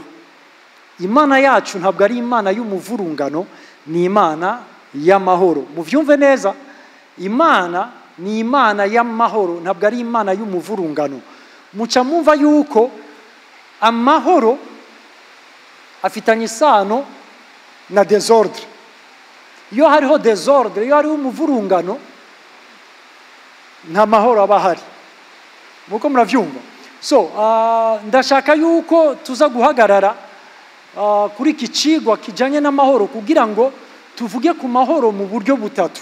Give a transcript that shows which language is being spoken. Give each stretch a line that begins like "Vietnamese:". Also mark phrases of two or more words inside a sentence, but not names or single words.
Rundi: Imana yacu ntabwo ari Imana y'umuvurungano, ni Imana y'amahoro. Muvyumve neza, Imana ni Imana y'amahoro, ntabwo ari Imana y'umuvurungano. Muca mumva yuko amahoro afitanye isano na désordre. Iyo hariho désordre, iyo hariho umuvurungano, nta mahoro aba ahari. Muko muravyumva? So ndashaka yuko tuza guhagarara kuri iki cigwa kijanye n'amahoro kugira ngo tuvuge ku mahoro mu buryo butatu.